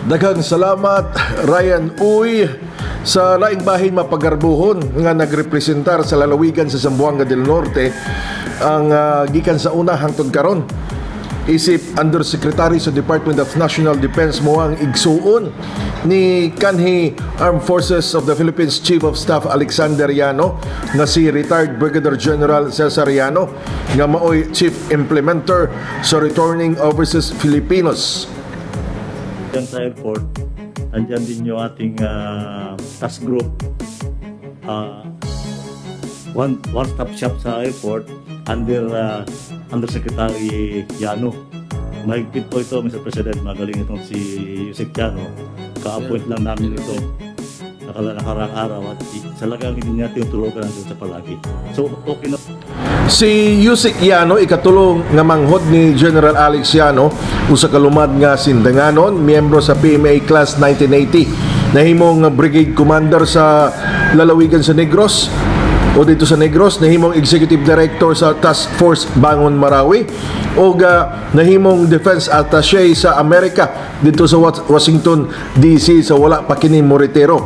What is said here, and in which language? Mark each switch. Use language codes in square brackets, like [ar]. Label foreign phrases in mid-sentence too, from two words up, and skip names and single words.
[ceb] Daghang salamat Ryan Uy sa laing bahin mapagarbuhon nga nagrepresentar sa lalawigan sa Zamboanga del Norte ang gikan sa una hangtod karon. Isip Undersecretary sa Department of National Defense mo ang igsuon ni kanhi Armed Forces of the Philippines Chief of Staff Alexander Yano nga si retired Brigadier General Cesar Yano nga maoy [en] Chief Implementer [ceb] sa Returning Overseas Filipinos. [tl] Diyan sa airport, andyan din yung ating task group. [en] One-stop shop sa airport under Secretary Yano. [tl] Mahigpit po ito, Mr. President. Magaling itong si Yusek Yano. Ka-appoint lang namin ito nakarang araw at salagang hindi niya tinutulogan nandun sa palagi. So, okay na. [ceb] Si Yusek Yano ikatulong nga manghod ni General Alex Yano usa ka lumad nga sindanganon, miyembro sa PMA Class 1980. Nahimong [en] Brigade Commander [ceb] sa lalawigan sa Negros [tl] o dito sa Negros, [ceb] nahimong [en] Executive Director [ceb] sa Task Force Bangon Marawi o nahimong [en] Defense Attaché [ceb] sa Amerika [tl] dito sa [ceb] Washington DC sa wala pa kini mo retiro.